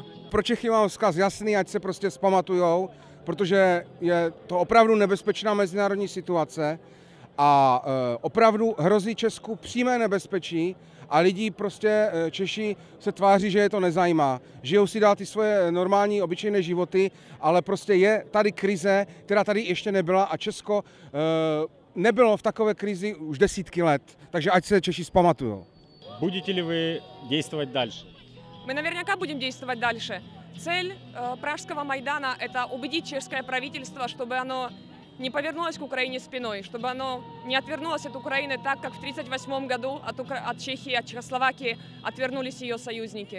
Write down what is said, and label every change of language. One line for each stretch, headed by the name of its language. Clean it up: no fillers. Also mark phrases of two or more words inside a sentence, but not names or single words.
Czech: Pro Čechy mám vzkaz jasný, ať se prostě vzpamatujou, protože je to opravdu nebezpečná mezinárodní situace a opravdu hrozí Česku přímé nebezpečí a lidi prostě Češi se tváří, že je to nezajímá. Žijou si dál ty svoje normální, obyčejné životy, ale prostě je tady krize, která tady ještě nebyla a Česko nebylo v takové krizi už desítky let, takže ať se Češi vzpamatují.
Russian: Будете ли вы действовать дальше? Мы наверняка будем действовать дальше. Цель Пражского Майдана – это убедить чешское правительство, чтобы оно не повернулось к Украине спиной, чтобы оно не отвернулось от Украины так, как в 1938 году от Чехии, от Чехословакии отвернулись ее союзники.